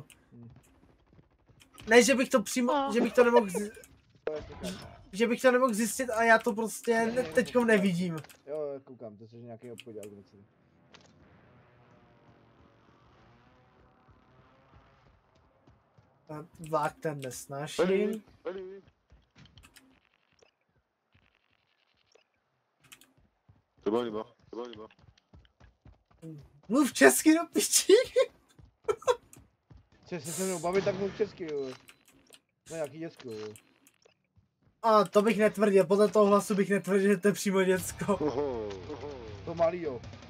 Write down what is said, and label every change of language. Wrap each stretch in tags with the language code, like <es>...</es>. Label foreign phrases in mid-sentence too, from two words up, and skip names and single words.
<cs>Ne, že bych to přímo, že bych to nemohl zjistit, ale já to prostě teďkom nevidím. Jo, koukám, to je nějaký obchodák. Vlák ten nesnáším.</cs> <fr>C'est bon, il est mort.</fr> <cs>Mluv česky do piči. Chce se mnou bavit, tak mluv česky, jo. No nějaký děcko, jo. A to bych netvrdil, podle toho hlasu bych netvrdil, že to je přímo děcko. To malý, jo.</cs>